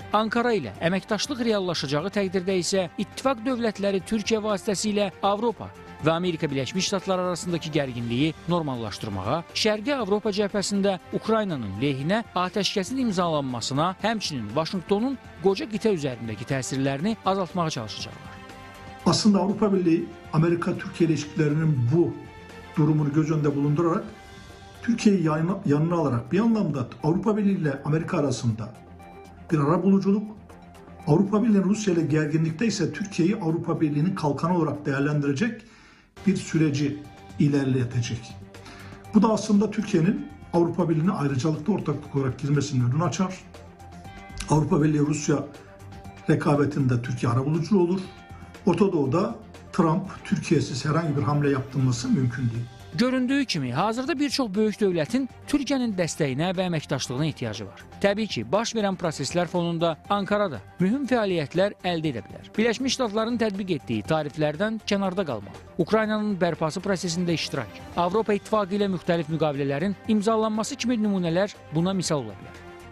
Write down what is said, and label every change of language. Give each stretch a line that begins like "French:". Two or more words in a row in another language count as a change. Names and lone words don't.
Azerbaijani: Ankara ilə əməkdaşlıq reallaşacağı təqdirdə isə ittifaq dövlətləri Türkiyə vasitəsilə Avropa və Amerika Birləşmiş Ştatları arasındakı gərginliyi normallaşdırmağa, Şərqi Avropa cəbhəsində Ukraynanın lehinə atəşkəsin imzalanmasına, həmçinin Vaşinqtonun qoca qitə üzərindəki təsirlərini azaltmağa çalışacaqlar.
Turkish: Aslında Avrupa Birliği Amerika-Türkiye ilişkilerinin bu durumunu göz önünde bulundurarak Türkiye'yi yanına alarak bir anlamda Avrupa Birliği ile Amerika arasında bir arabuluculuk, Avrupa Birliği Rusya ile gerginlikte ise Türkiye'yi Avrupa Birliği'nin kalkanı olarak değerlendirecek bir süreci ilerletecek. Bu da aslında Türkiye'nin Avrupa Birliği'ne ayrıcalıklı ortaklık olarak girmesinin önünü açar. Avrupa Birliği Rusya rekabetinde Türkiye arabulucu olur. Orta Doğu'da Trump Türkiye'siz herhangi bir hamle yaptırması mümkün değil.
Azerbaijani: Göründüyü kimi, hazırda bir çox böyük dövlətin Türkiyənin dəstəyinə və əməkdaşlığına ehtiyacı var. Təbii ki, baş verən proseslər fonunda Ankara da mühüm fəaliyyətlər əldə edə bilər. Birləşmiş Ştatların tətbiq etdiyi tariflərdən kənarda qalmaq, Ukraynanın bərpası prosesində iştirak, Avropa İttifaqı ilə müxtəlif müqavilələrin imzalanması kimi nümunələr buna misal ola bilər.